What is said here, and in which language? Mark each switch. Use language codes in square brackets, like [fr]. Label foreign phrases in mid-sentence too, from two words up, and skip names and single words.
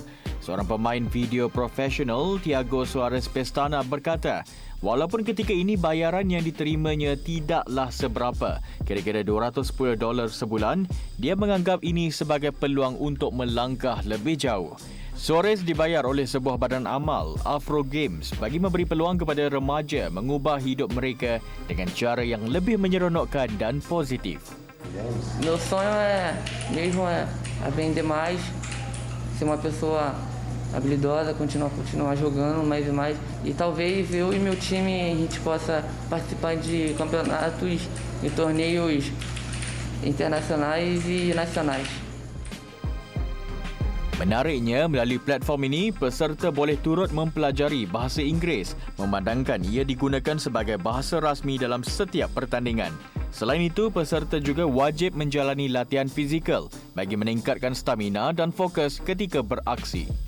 [ms] Seorang pemain video profesional, Tiago Soares Pestana berkata, walaupun ketika ini bayaran yang diterimanya tidaklah seberapa, kira-kira $210 sebulan, dia menganggap ini sebagai peluang untuk melangkah lebih jauh. Soares dibayar oleh sebuah badan amal, Afro Games, bagi memberi peluang kepada remaja mengubah hidup mereka dengan cara yang lebih menyeronokkan dan positif. [pt] Meu sonho mesmo aprender mais, ser uma pessoa habilidosa, continuar jogando mais e mais. E talvez eu e meu time a gente possa participar de campeonatos e torneios internacionais e nacionais. [ms] Menariknya, melalui platform ini, peserta boleh turut mempelajari bahasa Inggeris, memandangkan ia digunakan sebagai bahasa rasmi dalam setiap pertandingan. Selain itu, peserta juga wajib menjalani latihan fizikal bagi meningkatkan stamina dan fokus ketika beraksi.